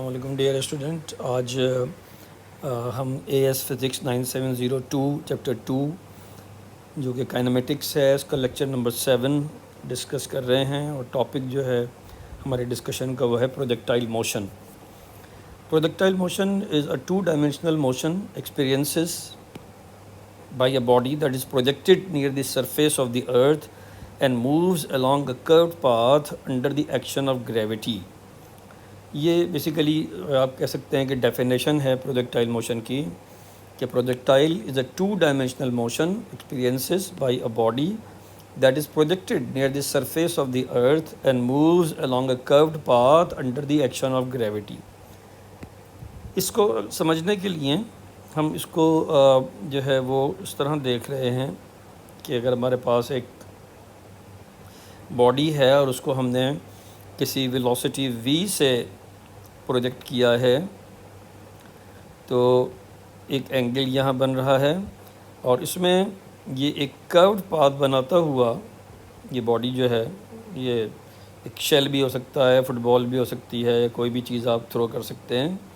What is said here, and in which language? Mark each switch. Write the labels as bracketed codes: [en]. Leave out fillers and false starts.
[ur] السلام علیکم dear student. آج ہم اے ایس فزکس 9702 چیپٹر 2 جو کہ کائنمیٹکس ہے اس کا لیکچر نمبر 7 ڈسکس کر رہے ہیں، اور ٹاپک جو ہے ہمارے ڈسکشن کا وہ ہے projectile motion. [en] Projectile motion is a 2-dimensional motion experiences by a body that is projected near the surface of the earth and moves along a curved path under the action of gravity. [ur] یہ basically آپ کہہ سکتے ہیں کہ definition ہے projectile motion کی، [en] کہ projectile is a 2-dimensional motion experiences by a body that is projected near the surface of the earth and moves along a curved path under the action of gravity. [ur] اس کو سمجھنے کے لیے ہم اس کو جو ہے وہ اس طرح دیکھ رہے ہیں کہ اگر ہمارے پاس ایک باڈی ہے اور اس کو ہم نے کسی ویلوسٹی v سے پروجیکٹ کیا ہے، تو ایک اینگل یہاں بن رہا ہے، اور اس میں یہ ایک کروڈ پاتھ بناتا ہوا یہ باڈی جو ہے، یہ ایک شیل بھی ہو سکتا ہے، فٹ بال بھی ہو سکتی ہے، کوئی بھی چیز آپ تھرو کر سکتے ہیں.